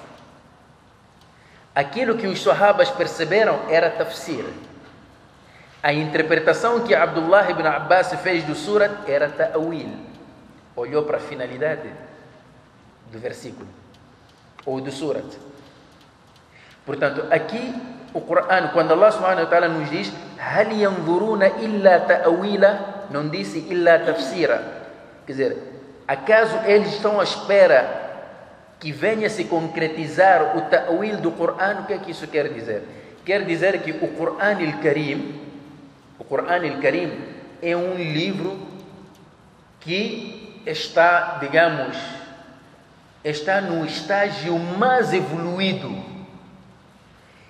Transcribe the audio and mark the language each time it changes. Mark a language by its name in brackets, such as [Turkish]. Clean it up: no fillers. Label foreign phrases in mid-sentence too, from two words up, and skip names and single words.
[Portuguese] Aquilo que os sahabas perceberam era tafsir. A interpretação que Abdullah ibn Abbas fez do surat era ta'wil. Olhou para a finalidade do versículo ou do surat. Portanto, aqui o Corão, quando [Arabic] الله سبحانه وتعالى [Portuguese] nos diz [Arabic] هل ينظرون إلا تأويله, [Portuguese] não disse [Arabic] إلا تفسيرا. [Portuguese] Quer dizer, acaso eles estão à espera que venha se concretizar o ta'wil do Corão? O que é que isso quer dizer? Quer dizer que o Corão al-Karim é um livro que está, digamos, está no estágio mais evoluído.